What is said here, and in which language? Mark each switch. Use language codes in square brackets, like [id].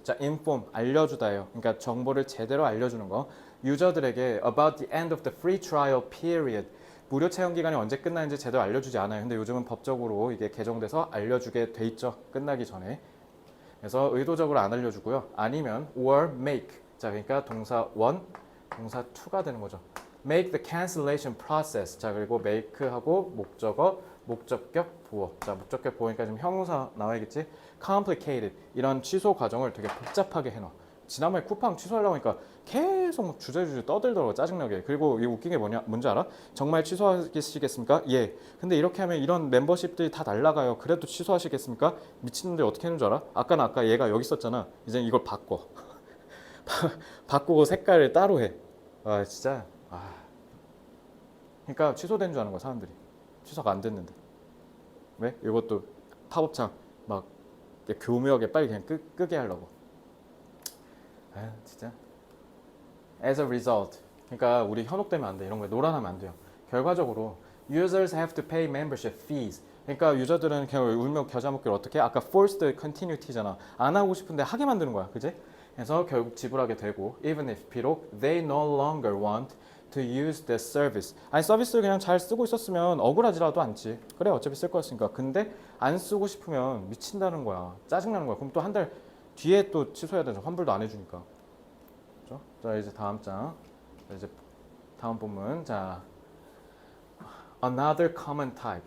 [ko] 자, inform 알려주다예요. 그러니까 정보를 제대로 알려주는 거. [en] 유저들에게 about the end of the free trial period. [ko] 무료 체험 기간이 언제 끝나는지 제대로 알려주지 않아요. 근데 요즘은 법적으로 이게 개정돼서 알려주게 돼 있죠. 끝나기 전에. 그래서 의도적으로 안 알려주고요. [en] 아니면 or make. [ko] 자, 그러니까 동사 one, 동사 to가 되는 거죠. [en] make the cancellation process. [ko] 자, 그리고 make하고 목적어, 목적격 보어. 자, 목적격 보어니까 지금 형용사 나와야겠지. [en] complicated. [ko] 이런 취소 과정을 되게 복잡하게 해놔. 지난번에 쿠팡 취소하려고 하니까 계속 막 주저주저 떠들더라고. 짜증나게. 그리고 이 웃긴 게 뭔지 알아? 정말 취소하시겠습니까? 예. 근데 이렇게 하면 이런 멤버십들이 다 날라가요. 그래도 취소하시겠습니까? 미친놈들 어떻게 하는 줄 알아? 아까 얘가 여기 있었잖아. 이제 이걸 바꿔. 바꾸고 색깔을 따로 해. 아, 진짜. 그러니까 취소된 줄 아는 거야, 사람들이. 취소가 안 됐는데. 왜? 이것도 팝업창 막 교묘하게 빨리 그냥 끄게 하려고. [en] 아, 진짜. As a result. [ko] 그러니까 우리 현혹되면 안 돼. 이런 거에 노란하면 안 돼요. [en] 결과적으로 users have to pay membership fees. [ko] 그러니까 유저들은 그냥 울며 겨자 먹기를 어떻게 해? 아까 forced continuity잖아. 안 하고 싶은데 하게 만드는 거야. 그지? [en] 그래서 결국 지불하게 되고 even if 비록 they no longer want to use the service. [ko] 아니 서비스를 그냥 잘 쓰고 있었으면 억울하지라도 않지. 그래 어차피 쓸 거였으니까. 근데 안 쓰고 싶으면 미친다는 거야. 짜증나는 거야. 그럼 또 한 달 뒤에 또 취소해야 되죠. 환불도 안 해주니까. 그렇죠? 자 이제 다음 장. 자, 이제 다음 본문. 자 another common type.